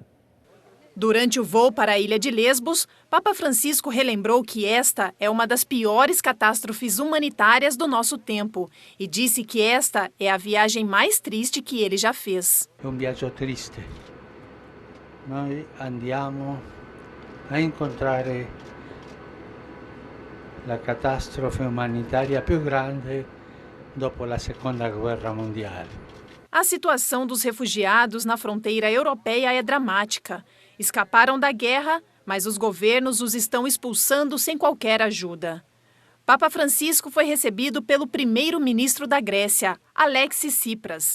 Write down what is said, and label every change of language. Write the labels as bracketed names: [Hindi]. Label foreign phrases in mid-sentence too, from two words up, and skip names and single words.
[Portuguese] Durante o voo para a ilha de Lesbos, Papa Francisco relembrou que esta é uma das piores catástrofes humanitárias do nosso tempo e disse que esta é a viagem mais triste que ele já fez. [Italian] É um viaggio triste. Nós andiamo a incontrare la catastrofe umanitaria più grande dopo la Seconda Guerra Mondiale. [Portuguese] A situação dos refugiados na fronteira europeia é dramática. Escaparam da guerra, mas os governos os estão expulsando sem qualquer ajuda. Papa Francisco foi recebido pelo primeiro-ministro da Grécia, Alexis Tsipras.